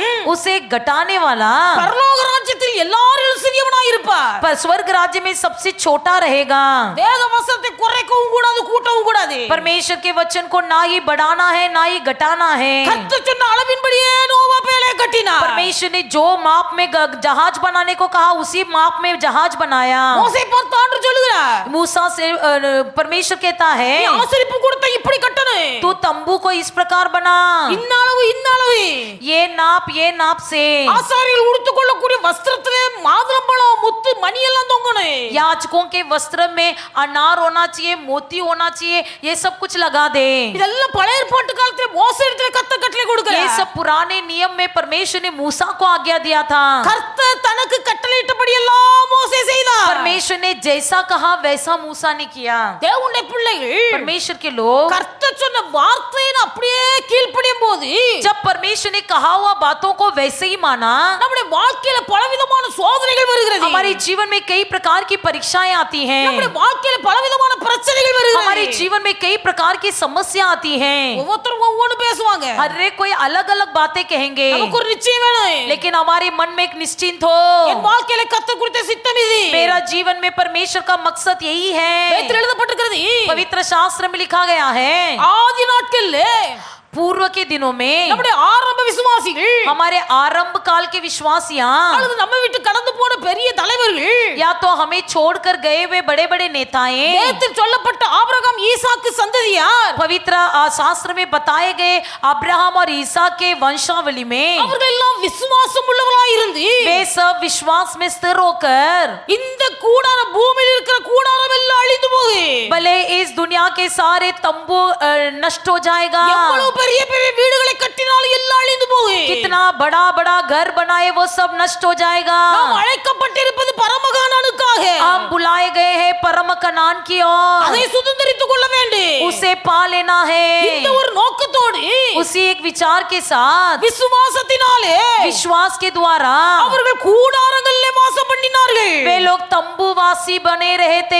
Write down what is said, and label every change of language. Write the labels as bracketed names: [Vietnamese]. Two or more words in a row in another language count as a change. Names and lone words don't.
[Hindi] उसे घटाने वाला [Tamil] பரலோக ராஜ்யத்தில் எல்லாரிலும் சிறியவனாய் இருப்பார். [Hindi] पर स्वर्ग राज्य में सबसे छोटा रहेगा। [Tamil] வேத வசனத்தை குறைக்கவும் கூடாது, கூட்டவும் கூடாது. [Hindi] परमेश्वर के वचन को ना ही बढ़ाना है ना ही घटाना है। [Tamil] கர்த்தர் சொன்ன அளவின்படியே நோவா பேழை கட்டினார். [Hindi] परमेश्वर ने जो माप में जहाज बनाने को कहा उसी माप में जहाज बनाया। [Tamil] மோசே பார்த்து ஆண்டவர் சொல்லுகிறார், [Hindi] मूसा से परमेश्वर कहता है [Tamil] நீ ஆசரிப்பு கூடத்தை இப்படி கட்டணும், [Hindi] तू तंबू को इस प्रकार बना, [Tamil] இந்த அளவு இந்த அளவு. [Hindi] ये नाप से। [Tamil] ஆசாரியர்கள் உடுத்துக்கொள்ளக்கூடிய வஸ்திரத்திலே மாதுளம்பழம் முத்து மணி எல்லாம் தொங்கணும். [Hindi] याजकों के वस्त्र में अनार होना चाहिए, मोती होना चाहिए, ये सब कुछ लगा दे। [Tamil] இதெல்லாம் பழைய ஏற்பாட்டு காலத்திலே மோசே இடத்திலே கர்த்தர் கட்டளை [Hindi] ये [Tamil] கொடுக்கிறார். [Hindi] सब पुराने नियम में परमेश्वर ने मूसा को आज्ञा दिया था। [Tamil] கர்த்தர் தனக்கு கட்டளையிட்டபடி எல்லாம் மோசே செய்தார். [Hindi] परमेश्वर ने जैसा कहा वैसा मूसा ने किया। [Tamil] தேவனுடைய பிள்ளைகள் [Hindi] परमेश्वर के लोग [Tamil] கர்த்தர் சொன்ன வார்த்தையை அப்படியே கீழ்ப்படியும் போது [Hindi] जब परमेश्वर ने कहा हुआ बातों को वैसे ही माना, [Tamil] நம்முடைய வாழ்க்கையில பலவிதமான சோதனைகள் வருகிறது. [Hindi] हमारे जीवन में कई प्रकार की परीक्षाएं आती हैं, [Tamil] நம்முடைய வாழ்க்கையில பலவிதமான பிரச்சனைகள் [Hindi] हमारे [Tamil] வருகிறது. [Hindi] जीवन में कई प्रकार की समस्या आती हैं। [Tamil] ஒவ்வொருத்தரும் ஒவ்வொன்று பேசுவாங்க. [Hindi] हर एक कोई अलग अलग बातें कहेंगे, [Tamil] நமக்கு ஒரு நிச்சயம் வேணும். [Hindi] लेकिन हमारे मन में एक निश्चिंत हो, [Tamil] என் வாழ்க்கையில கர்த்தர் குறித்த சித்தம் இது. [Hindi] मेरा जीवन में परमेश्वर का मकसद यही है। [Tamil] வேதத்தில் எழுதப்பட்டிருக்கிறது, [Hindi] पवित्र शास्त्र में लिखा गया है, [Tamil] ஆதி நாட்கள்ல [Hindi] पूर्व के दिनों में [Tamil] நம்முடைய ஆரம்ப விசுவாசிகள் [Hindi] हमारे आरंभ काल के विश्वासियां [Tamil] அல்லது நம்ம விட்டு கடந்து போன பெரிய தலைவர்கள் [Hindi] या तो हमें छोड़कर गए हुए बड़े बड़े नेताएं, [Tamil] வேதத்தில் சொல்லப்பட்ட ஆபிரகாம் ஈசாக்கு சந்ததியார் [Hindi] पवित्र शास्त्र में बताए गए अब्राहम और ईसा के वंशावली में [Tamil] அவர்கள் எல்லாம் விசுவாசம் உள்ளவர்களாய் இருந்து [Hindi] वे सब विश्वास में स्थिर होकर [Tamil] இந்த கூடார பூமியில் இருக்கிற கூடாரம் எல்லாம் அழிந்து போகும். [Hindi] भले इस दुनिया के सारे तंबू नष्ट हो जाएगा, [Tamil] எவ்வளவு பெரிய பெரிய வீடுகளை கட்டினாலும் எல்லாம் அழிந்து போகும். [Hindi] कितना बड़ा बड़ा घर बनाए वो सब नष्ट हो जाएगा। [Tamil] நாம் அழைக்கப்பட்டிருப்பது பரமகானானுக்காக. [Hindi] हम बुलाए गए हैं परम कनान की ओर, [Tamil] அதை சுதந்தரித்துக் கொள்ள வேண்டும். [Hindi] उसे पा लेना है। [Tamil] இந்த ஒரு நோக்கத்தோடு [Hindi] उसी एक विचार के साथ [Tamil] விசுவாசத்தினாலே [Hindi] विश्वास के द्वारा [Tamil] அவர்கள் கூடாரங்களிலே வாசம் பண்ணினார்கள். [Hindi] वे लोग तंबूवासी बने रहे थे,